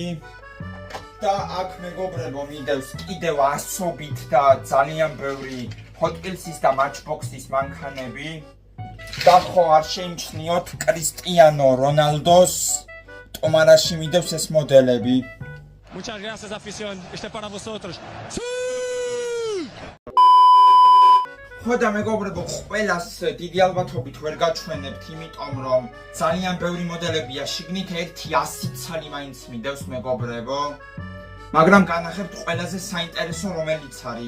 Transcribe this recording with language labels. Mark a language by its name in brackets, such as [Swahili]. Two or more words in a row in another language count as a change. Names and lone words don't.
[Georgian] და აქ მეგობრებო მიდევს კიდევ ასობით და ძალიან ბევრი Hot Wheels-ის და Matchbox-ის მანქანები. და ხო არ შეიმჩნიოთ Cristiano Ronaldo-ს ტომარაში მიდევს ეს მოდელები. [Spanish] Muchas gracias, afición. Este para vosotros. [Georgian] ხო და მეგობრებო, ყველას დიდი ალბათობით ვერ გაჩვენებთ, იმიტომ რომ ძალიან ბევრი მოდელებია შიგნით, ერთი 100 ცალი მაინც მიდევს მეგობრებო. მაგრამ განახებთ ყველაზე საინტერესო რომელიც არის.